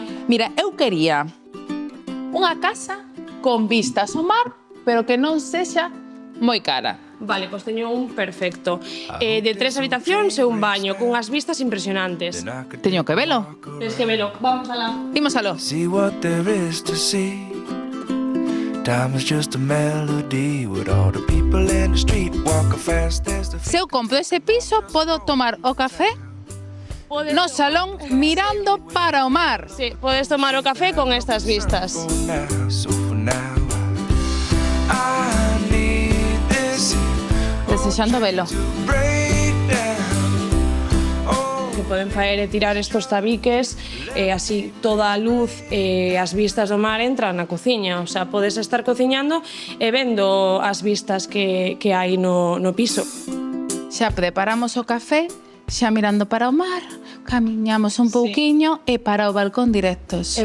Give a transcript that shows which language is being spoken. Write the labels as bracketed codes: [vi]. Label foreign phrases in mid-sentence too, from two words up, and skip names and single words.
[gl] Mira, eu quería unha casa con vistas ao mar, pero que non sexa moi cara. Vale, pois teño un perfecto. De 3 habitacións e un baño, cunhas vistas impresionantes. Teño que velo. Tens que velo, vamos alá. Imos aló. [en] See what there is to see. Time is just a melody with all the people in the street walking fast as the [gl] Se eu compro ese piso, podo tomar o café no salón mirando para o mar. Sí, podes tomar o café con estas vistas. [en] for now. So for now, I need this [gl] Desexando velo. [en] break down. Oh, [gl] Que poden faer é tirar estos tabiques e así toda a luz e as vistas do mar entran na cociña. [es] O sea, [gl] podes estar cociñando e vendo as vistas que hai no piso. Xa preparamos o café, xa mirando para o mar, camiñamos un pouquiño e para o balcón directos.